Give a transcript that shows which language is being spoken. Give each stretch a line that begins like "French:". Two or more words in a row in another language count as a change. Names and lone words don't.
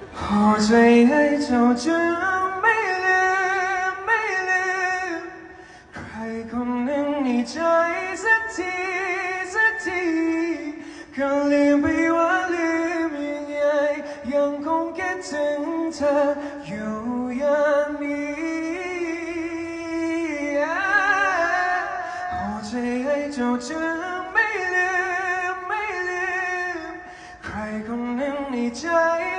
Chinese: 我最爱就这
Thai: ไม่ลืมไม่ลืมใครคนหนึ่งในใจสักทีสักทีก็ลืมไปว่าลืมยังไงยังคงคิดถึงเธออยู่อย่างนี้
Chinese: 我最爱就这
Thai: ไม่ลืมไม่ลืมใครคนหนึ่งในใจ